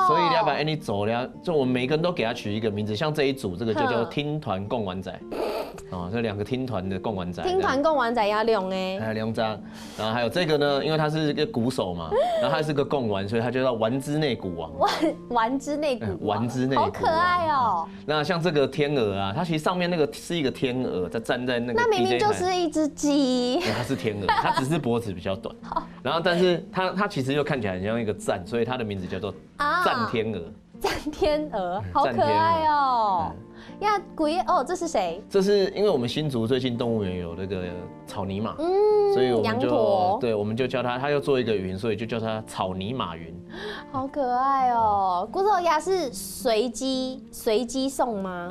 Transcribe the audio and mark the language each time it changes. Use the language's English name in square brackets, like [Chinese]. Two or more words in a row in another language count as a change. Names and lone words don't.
[Chinese] 所以你要把 Annie 走了，就我們每個人都給它取一個名字，像這一組這個就叫聽團貢丸仔，哦，這2個聽團的貢丸仔。聽團貢丸仔要2哎，還有2張，然後還有這個呢，因為它是一個鼓手嘛，然後它是個貢丸，所以它就叫丸之內鼓王。丸之內鼓王。丸之內。好可愛哦！那像這個天鵝啊，它其實上面那個是一個天鵝，在站在那個 DJ 台。那明明就是一隻雞。它是天鵝，它只是脖子比較短。然後，但是它其實又看起來很像一個讚，所以它的名字叫做讚天鵝。讚天鵝，好可愛哦！呀，這是誰？這是因為我們新竹最近動物園有那個草泥馬，所以我們就對，我們就叫它又做一個雲，所以就叫它草泥馬雲。好可愛哦！古手鴨是隨機送嗎？